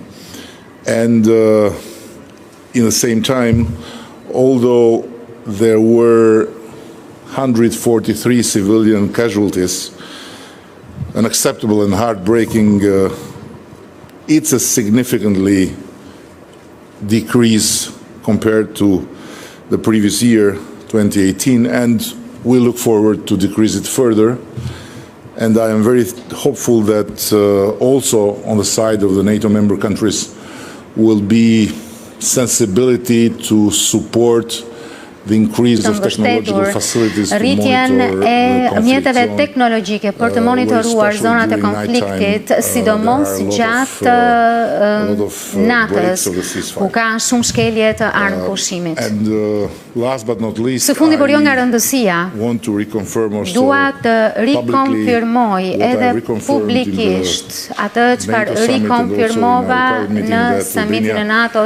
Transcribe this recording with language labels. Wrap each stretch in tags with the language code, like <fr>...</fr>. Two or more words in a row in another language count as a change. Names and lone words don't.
<en>And in the same time, although there were 143 civilian casualties, unacceptable and heartbreaking, it's a significantly decrease compared to the previous year, 2018, and we look forward to decrease it further. And I am very hopeful that also on the side of the NATO member countries will be sensibility to support the increase of technological facilities to monitor</en> <sq>mjeteve teknologjike për të monitoruar zonat e konfliktit, sidomos gjatë natës, ku ka shumë shkelje të armëpushimit. Së fundi, por jo nga rëndësia, dua të rikonfirmoj edhe publikisht atë çfarë rikonfirmova në samitin e NATO-s</sq>